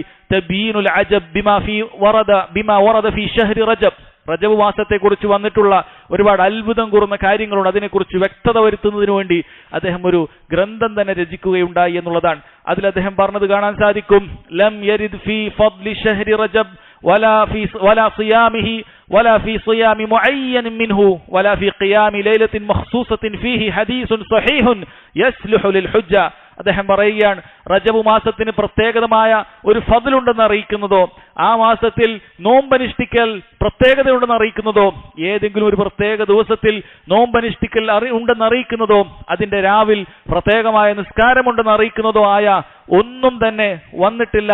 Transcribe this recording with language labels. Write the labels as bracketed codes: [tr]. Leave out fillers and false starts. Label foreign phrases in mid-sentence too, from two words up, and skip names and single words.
[ml] തബീനുൽ അജബ് ബിമാ വറദ ഫീ ഷഹ്രി റജബ്. റജബ് മാസത്തെക്കുറിച്ച് വന്നിട്ടുള്ള ഒരുപാട് അത്ഭുതം കൂറുന്ന കാര്യങ്ങളുണ്ട്. അതിനെക്കുറിച്ച് വ്യക്തത വരുത്തുന്നതിന് വേണ്ടി അദ്ദേഹം ഒരു ഗ്രന്ഥം തന്നെ രചിക്കുകയുണ്ടായി എന്നുള്ളതാണ്. അതിൽ അദ്ദേഹം പറഞ്ഞത് കാണാൻ സാധിക്കും, [ar] لم يرد في فضل شهر رجب ولا صيامه ولا في صيام معين منه ولا في قيام ليلة مخصوصة فيه حديث صحيح يصلح للحجة. [ml] അദ്ദേഹം പറയുകയാണ്, റജബ് മാസത്തിന് പ്രത്യേകമായ ഒരു ഫദ്ലുണ്ടെന്ന് അറിയിക്കുന്നതോ ആ മാസത്തിൽ നോമ്പനുഷ്ഠിക്കൽ പ്രത്യേകതയുണ്ടെന്ന് അറിയിക്കുന്നതോ ഏതെങ്കിലും ഒരു പ്രത്യേക ദിവസത്തിൽ നോമ്പനുഷ്ഠിക്കൽ ഉണ്ടെന്ന് അറിയിക്കുന്നതോ അതിന്റെ രാവിൽ പ്രത്യേകമായ നിസ്കാരമുണ്ടെന്ന് അറിയിക്കുന്നതോ ആയ ഒന്നും തന്നെ വന്നിട്ടില്ല.